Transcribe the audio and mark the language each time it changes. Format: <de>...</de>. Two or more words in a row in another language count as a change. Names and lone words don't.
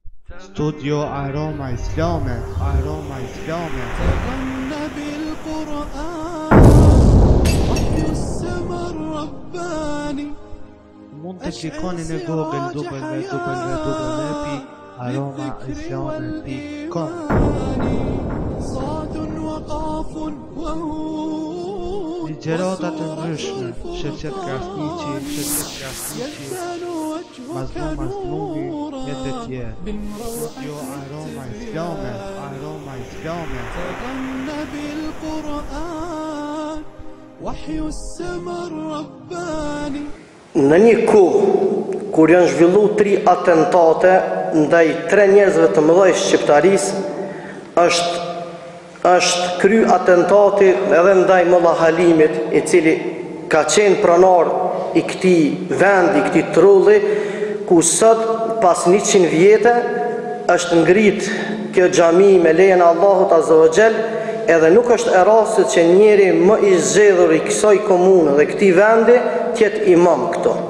<sq>Studio Aroma Islame, Aroma Islame.</sq> <ar>تغنى بالقرآن وحي السماء الرباني.</ar> <sq>Mund të klikoni në Google www.aromaislame.com.</sq> <ar>صاد وقاف وهو</ar> <sq>Ligjërata të ndryshme, Sheqet Krasniqi, Mazlumi, e të tjerë. Studio Aroma Islame, Aroma Islame.</sq> <ar>تغنى بالقرآن وحي السماء الرباني.</ar> <sq>Në një kohë kur janë zhvillu 3 atentate ndaj 3 njerëzve të mëdhej shqiptarisë, është kry atentati edhe ndaj Molla Halimit, i cili ka qenë pronar i këtij vendi, i këtij trulli, ku sot pas 100 vjete është ngrit kjo xhami me lejen e Allahut</sq> <ar>عز وجل,</ar> <sq>edhe nuk është e rastit që njeri më i zgjedhur i kësaj komune dhe këtij vendi tjetë imam këto.</sq>